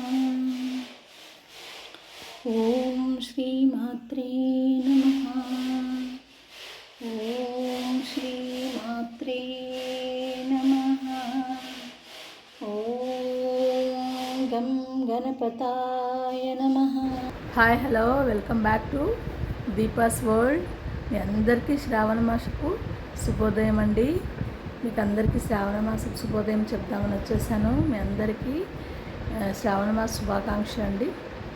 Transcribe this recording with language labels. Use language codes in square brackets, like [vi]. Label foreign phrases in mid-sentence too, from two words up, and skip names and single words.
[sa] ओम श्रीमात्रे नमः। ओम श्रीमात्रे नमः। ओम गं गणपताय नमः। [en] Hi hello welcome back to Deepa's World. [te] మీ అందరికీ శ్రావణ మాసపు శుభోదయం అండి. మీకు అందరికీ శ్రావణ మాసపు శుభోదయం చెప్దామని వచ్చేసాను. మీ అందరికీ శ్రావణ మాస శుభాకాంక్షలు అండి.